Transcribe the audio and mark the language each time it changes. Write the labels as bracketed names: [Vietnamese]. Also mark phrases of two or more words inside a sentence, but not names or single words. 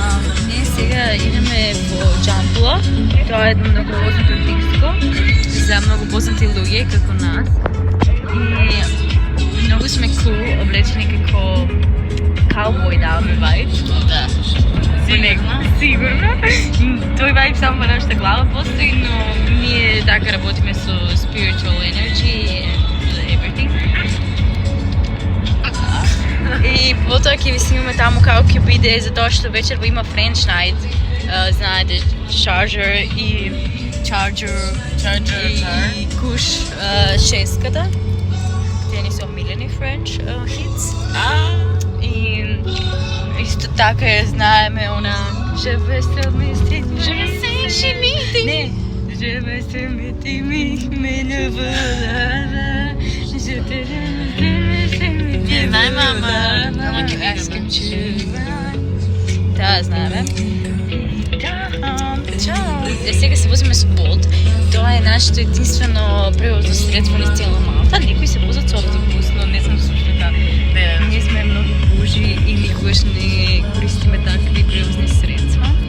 [Macedonian] Ние сега идеме во Джампула. Тоа е едно многу познато диско за многу познати луѓе како нас. И многу сме cool, облечени како [English] cowboy vibe. [Macedonian] Да. Сигурно. Тој вајб само во нашата глава постои, но ние така работиме со [English] spiritual energy and everything. [Macedonian] И потоа ќе ви снимаме таму како ќе биде, затоа што вечерва има [English] French night. [Macedonian] Знаете, Charger и Kush шеската. Тие ни се омилени [English] French hits. [Macedonian] И исто така знаеме она [French] Je veux s'aimer, [Macedonian] не. [French] Je veux s'aimer, mais ne voilà. Je te [Macedonian] Не знае, ама ќе [English] ask him to. [Macedonian] Да, знаеме. Чао. Сега се возиме со Bolt. Тоа е нашето единствено превозно средство низ цела Малта. Некои се возат со автобус, но не знам сушто така. Ние сме многу бужи и никога секогаш не користиме такви превозни средства.